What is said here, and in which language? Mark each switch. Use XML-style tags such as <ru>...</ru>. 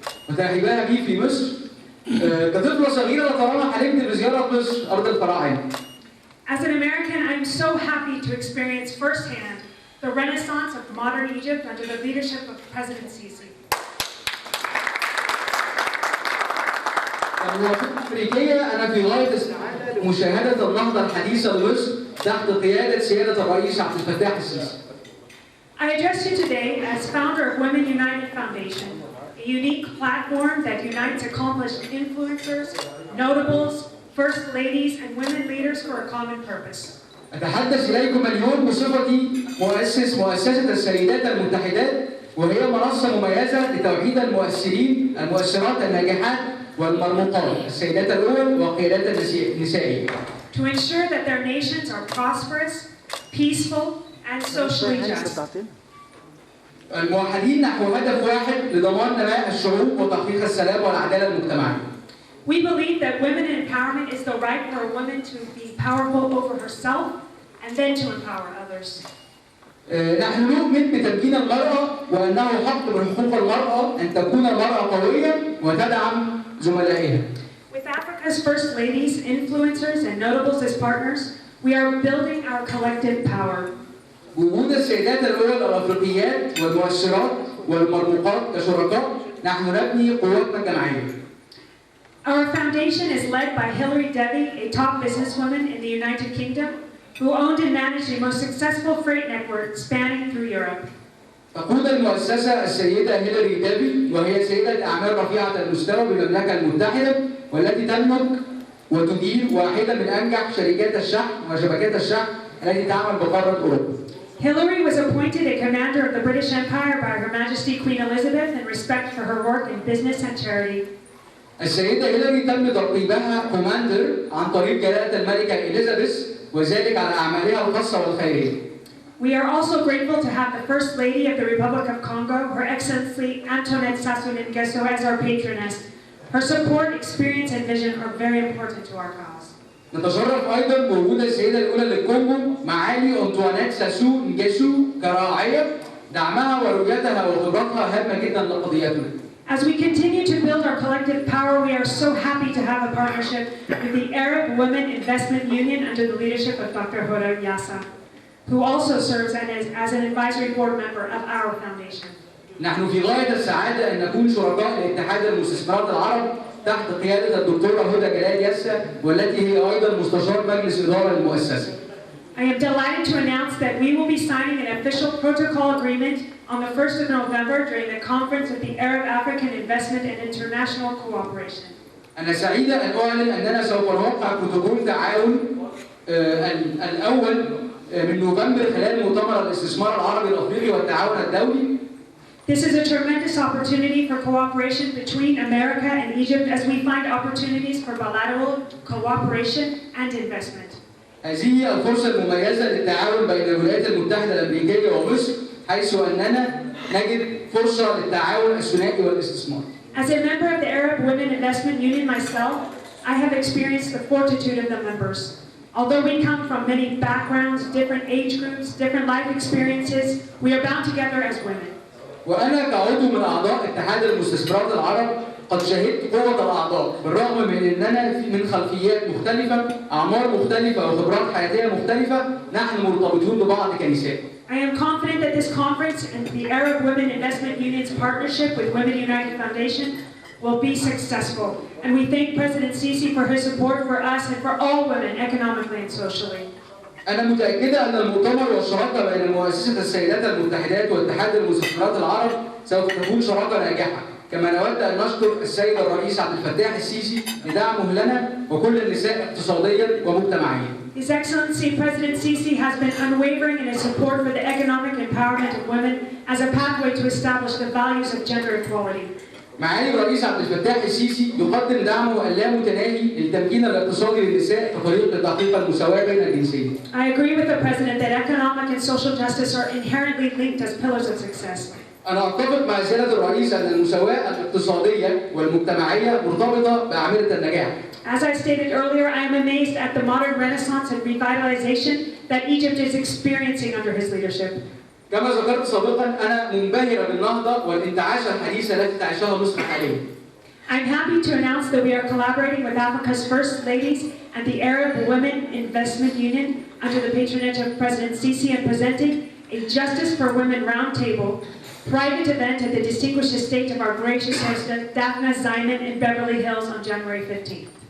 <ar>وترحيبها بي في مصر. كطفلة صغيرة لطالما حلمت بزيارة مصر أرض الفراعنة.</ar> <en>As an American, I'm so happy to experience firsthand the renaissance of modern Egypt under the leadership of President Sisi.</en> <ar>كمواطنة أمريكية أنا في غاية السعادة لمشاهدة النهضة الحديثة لمصر تحت قيادة سيادة الرئيس عبد الفتاح السيسي.</ar> <en>I address you today as founder of Women United Foundation, a unique platform that unites accomplished influencers, notables, first ladies, and women leaders for a common purpose.</en> <ar>أتحدث إليكم اليوم بصفتي مؤسسة السيدات المتحدات، وهي منصة مميزة لتوحيد المؤثرات الناجحات والمرموقات، السيدات الأول وقيادات النسائية.</ar> <en>To ensure that their nations are prosperous, peaceful, and socially just.</en> <ar>الموحدين نحو هدف واحد لضمان نماء الشعوب وتحقيق السلام والعدالة المجتمعية.</ar> <en>We believe that women empowerment is the right for a woman to be powerful over herself and then to empower others.</en> <ar>نحن نؤمن بتمكين المرأة وأنه حق من حقوق المرأة أن تكون المرأة قوية وتدعم زملائها.</ar> <en>With Africa's first ladies, influencers, and notables as partners, we are building our collective power.</en> <ar>وجود السيدات الأول الأفريقيات والمؤثرات والمرموقات كشركاء نحن نبني قوتنا الجماعية.</ar> <en>Our foundation is led by Hilary Devi, a top businesswoman in the United Kingdom, who owned and managed the most successful freight network spanning through Europe.</en> <ar>تقود المؤسسة السيدة هيلاري ديفي وهي سيدة أعمال رفيعة المستوى بالمملكة المتحدة والتي تملك وتدير واحدة من أنجح شركات الشحن وشبكات الشحن التي تعمل بقارة أوروبا.</ar> <en>Hillary was appointed a commander of the British Empire by Her Majesty Queen Elizabeth in respect for her work in business and charity.</en> <ar>السيدة هيلاري تم ترقيبها كوماندر عن طريق جلالة الملكة إليزابيث وذلك على أعمالها الخاصة والخيرية.</ar> <en>We are also grateful to have the First Lady of the Republic of Congo, Her Excellency Antoinette Sassou Nguesso, as our patroness. Her support, experience, and vision are very important to our cause.</en> <ar>نتشرف أيضا بوجود السيدة الأولى للكونغو معالي أنطوانيت ساسو نجيسو كراعية. دعمها ورؤيتها وخبرتها هامة جدا لقضيتنا.</ar> <en>As we continue to build our collective power, we are so happy to have a partnership with the Arab Women Investment Union under the leadership of Dr. Hoda Yassa, who also serves as an advisory board member of our foundation.</en> <ar>نحن في غاية السعادة أن نكون شركاء لاتحاد المستثمرات العرب تحت قيادة الدكتورة هدى جلال ياسا والتي هي أيضا مستشار مجلس إدارة للمؤسسة.</ar> <en>I am delighted to announce that we will be signing an official protocol agreement on the 1st of November during the conference of the Arab African Investment and International Cooperation.</en> <ar>أنا سعيدة أن أعلن أننا سوف نوقع بروتوكول تعاون الأول من نوفمبر خلال مؤتمر الاستثمار العربي الافريقي والتعاون الدولي.</ar> <en>This is a tremendous opportunity for cooperation between America and Egypt as we find opportunities for bilateral cooperation and investment.</en> <ar>هذه الفرصة المميزة للتعاون بين الولايات المتحدة الأمريكية ومصر حيث أننا نجد فرصة للتعاون الثنائي والاستثمار.</ar> <en>As a member of the Arab Women Investment Union myself, I have experienced the fortitude of the members. Although we come from many backgrounds, different age groups, different life experiences, we are bound together as women.</en> <ar>وأنا كعضو من أعضاء اتحاد المستثمرات العرب قد شهدت قوة الأعضاء بالرغم من أننا من خلفيات مختلفة، أعمار مختلفة وخبرات حياتية مختلفة، نحن مرتبطون ببعض كنساء.</ar> <en>I am confident that this conference and the Arab Women Investment Union's partnership with Women United Foundation will be successful. And we thank President Sisi for his support for us and for all women economically and socially.</en> <ar>أنا متأكدة أن المؤتمر والشراكة بين مؤسسة السيدات المتحدات واتحاد المستثمرات العرب سوف تكون شراكة ناجحة، كما نود أن نشكر السيد الرئيس عبد الفتاح السيسي لدعمه لنا وكل النساء اقتصاديا ومجتمعيا.</ar> <en>His Excellency President Sisi has been unwavering in his support for the economic empowerment of women as a pathway to establish the values of gender equality.</en> <ar>معالي الرئيس عبد الفتاح السيسي يقدم دعمه اللامتناهي للتمكين الاقتصادي للنساء كطريق لتحقيق المساواة بين الجنسين.</ar> <en>I agree with the President that economic and social justice are inherently linked as pillars of success.</en> <ar>أنا أتفق مع سيادة الرئيس أن المساواة الاقتصادية والمجتمعية مرتبطة بأعمدة النجاح.</ar> <en>As I stated earlier, I am amazed at the modern renaissance and revitalization that Egypt is experiencing under his leadership.</en> <ar>كما ذكرت سابقا أنا منبهرة بالنهضة والانتعاشة الحديثة التي تعيشها مصر حاليا.</ar> <en>I'm happy to announce that we are collaborating with Africa's First Ladies and the Arab Women Investment Union under the patronage of President Sisi and presenting a Justice for Women Roundtable private event at the distinguished estate of our gracious host Daphne Ziman in Beverly Hills on January 15th.</en>